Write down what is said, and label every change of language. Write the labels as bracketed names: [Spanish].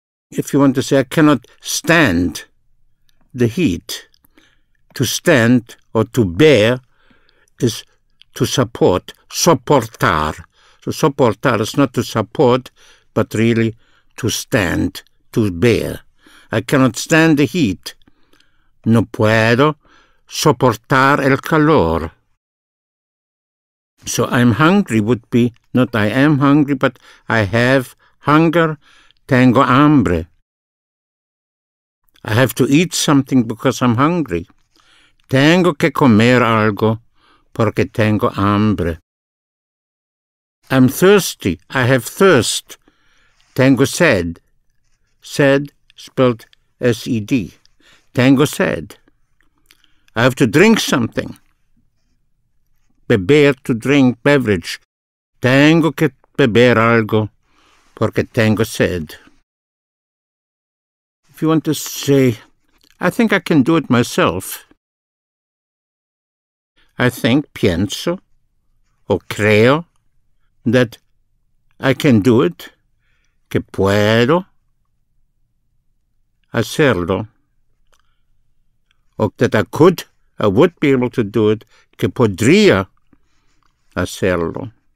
[English] If you want to say I cannot stand the heat, to stand or to bear is to support, soportar. So soportar is not to support, but really to stand, to bear. I cannot stand the heat. [Spanish] No puedo soportar el calor. [English] So I'm hungry would be not I am hungry, but I have hunger, [Spanish] tengo hambre. [English] I have to eat something because I'm hungry. [Spanish] Tengo que comer algo porque tengo hambre. [English] I'm thirsty. I have thirst. [Spanish] Tengo sed. [English] Sed spelled S-E-D. [Spanish] Tengo sed. [English] I have to drink something. Beber, to drink, beverage. [Spanish] Tengo que beber algo porque tengo sed. [English] If you want to say, I think I can do it myself. I think, [Spanish] pienso, o creo, [English] that I can do it, [Spanish] que puedo hacerlo, [English] or that I would be able to do it, [Spanish] que podría hacerlo.